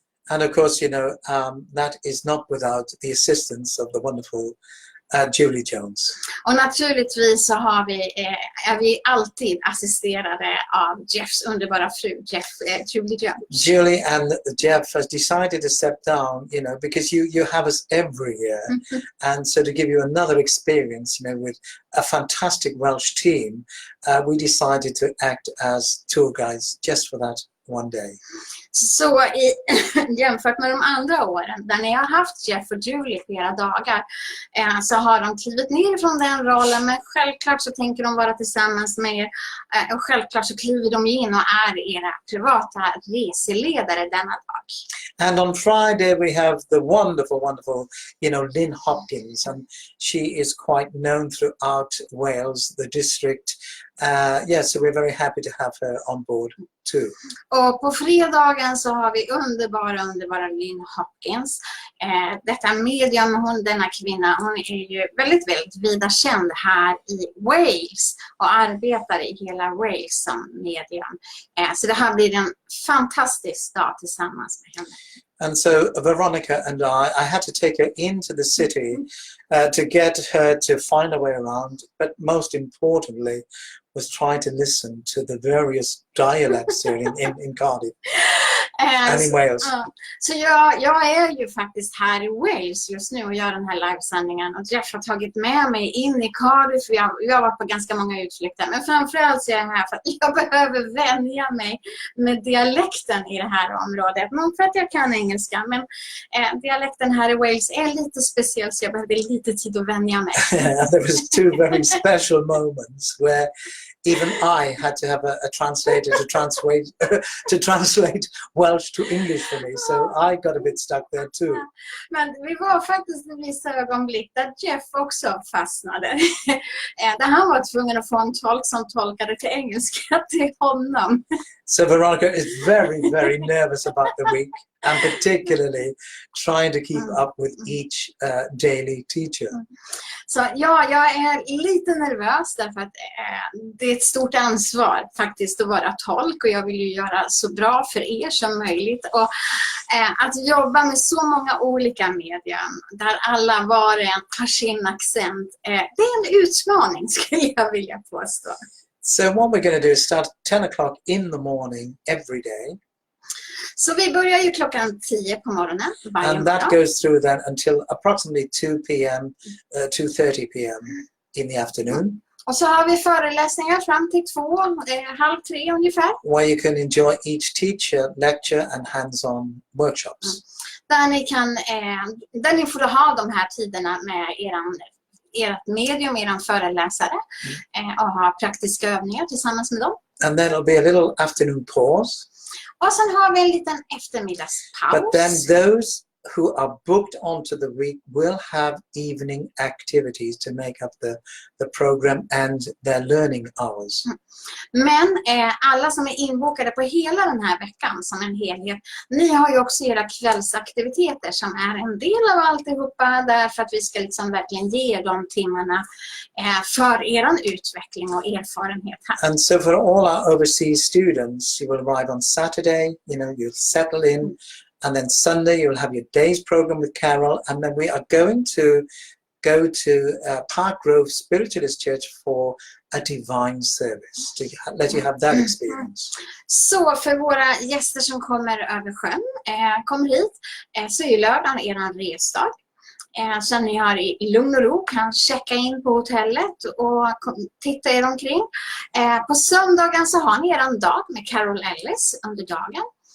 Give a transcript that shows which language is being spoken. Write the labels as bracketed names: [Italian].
[English] And of course, that is not without the assistance of the wonderful Julie Jones. [Swedish] Och naturligtvis så är vi alltid assisterade av Jeffs underbara fru, Julie Jones. [English] Julie and Jeff has decided to step down, because you have us every year. And so to give you another experience, with a fantastic Welsh team, we decided to act as tour guides just for that one day. [Swedish] Så jämfört med de andra åren där ni har haft Jeff och Julie flera dagar så har de klivit ner från den rollen, men självklart så tänker de vara tillsammans med er och självklart så kliver de in och är era privata reseledare denna dag. [English] And on Friday we have the wonderful, Lynn Hopkins, and she is quite known throughout Wales, the district, Yeah, so we're very happy to have her on board too. [Swedish] Och på fredagen så har vi underbara Lynn Hopkins. Detta medium, denna kvinna, hon är ju väldigt vida känd här i Wales och arbetar i hela Wales som medium. Så det här blir en fantastisk dag tillsammans med henne. [English] And so Veronica and I had to take her into the city to get her to find a way around, but most importantly was try to listen to the various dialects here in Cardiff and in Wales. [Swedish] Så jag är ju faktiskt här i Wales just nu och gör den här livesändningen, och Jeff har tagit med mig in i Cardiff. Jag har varit på ganska många utflykter, men framförallt så är jag här för att jag behöver vänja mig med dialekten i det här området. Men för att jag kan engelska, men dialekten här i Wales är lite speciell, så jag behövde lite tid att vänja mig. [English] There was two very special moments where even I had to have a translator to translate Welsh to English for me, so I got a bit stuck there too. [Swedish] Men vi var faktiskt i vissa ögonblick där Jeff också fastnade. Där han var tvungen att få en tolk som tolkade till engelska till honom. [English] So Veronica is very nervous about the week, and particularly trying to keep up with each daily teacher. [Swedish] Så jag är lite nervös därför att det är ett stort ansvar faktiskt att vara tolk, och jag vill ju göra så bra för er som möjligt. Och att jobba med så många olika medier där alla var och en har sin accent, det är en utmaning skulle jag vilja påstå. [English] So what we're going to do is start at 10 o'clock in the morning every day. [Swedish] Så vi börjar ju klockan 10 på morgonen varje [English] And that [Swedish] morgon. [English] goes through then until approximately 2 p.m., 2:30 p.m. in the afternoon. [Swedish] Och så har vi föreläsningar fram till 2:30 ungefär. [English] Where you can enjoy each teacher, lecture and hands-on workshops. [Swedish] Där ni får ha de här tiderna med ert medium, eran föreläsare, och ha praktiska övningar tillsammans med dem. [English] And then there'll be a little afternoon pause. [Swedish] Och sen har vi en liten eftermiddagspaus. [English] But then those who are booked onto the week will have evening activities to make up the program and their learning hours. [Swedish] Men alla som är inbokade på hela den här veckan som en helhet, ni har ju också era kvällsaktiviteter som är en del av alltihopa, därför att vi ska liksom verkligen ge de timmarna för eran utveckling och erfarenhet här. [English] And so for all our overseas students, you will arrive on Saturday, you'll settle in, and then Sunday you'll have your day's program with Carol, and then we are going to go to Park Grove Spiritualist Church for a divine service, to let you have that experience. [Swedish] Så för våra gäster som kommer över sjön, kommer hit, så är lördagen eran resdag. Så ni har i lugn och ro kan checka in på hotellet och titta er omkring. På söndagen så har ni eran dag med Carol Ellis under dagen.